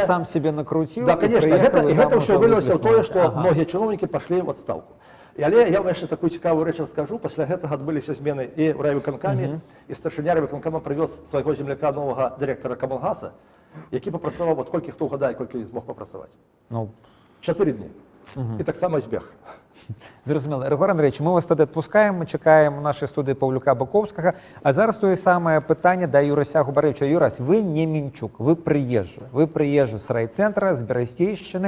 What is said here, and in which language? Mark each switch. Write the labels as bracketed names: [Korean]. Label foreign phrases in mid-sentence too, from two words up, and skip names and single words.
[Belarusian] Сам себе накруціў. [Russian] Да, конечно, [Belarusian] і гэта ўсё вылілася ў тое, што многія чыноўнікі пашлі ў адстаўку. Але я вам яшчэ такую цікавую рэч раскажу. Пасля гэтага адбыліся змены і ў райвыканкаме, і старшыня райвыканкама прывёз свайго земляка, новага дырэктара Камалгаса, які попрацював, [Ukrainian] от колькі хто угадає, колькі змог попрацювати? Ну, 4 дні. І так само збіг. Зрозуміло. Григорій Андрійович, ми вас тоді відпускаємо, ми чекаємо в нашій студії Павлюка Баковського. А зараз те саме питання до Юрася Губаревича. Юрась, ви не Мінчук, ви приїжджі. Ви приїжджі з райцентра, з Берестейщини.